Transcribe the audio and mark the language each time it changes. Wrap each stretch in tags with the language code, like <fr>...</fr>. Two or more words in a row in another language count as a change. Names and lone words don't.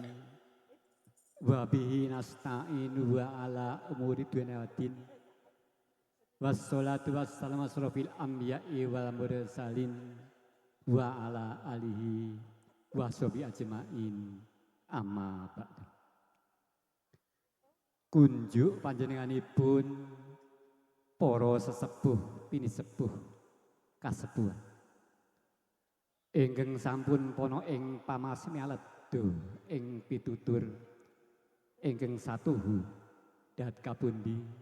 <ar>وبه نستعين وعلى أمور الدنيا والدين. والصلاة والسلام أشرف الأنبياء والمرسلين وعلى آله وصحبه أجمعين. أما بعد.</ar> <jv>Kunjuk panjenenganipun para sesepuh pinisepuh kasepuhan ingkang sampun pono ing pamasmi aleddo ing pitutur ingkang satuhu dat kapundi.</jv>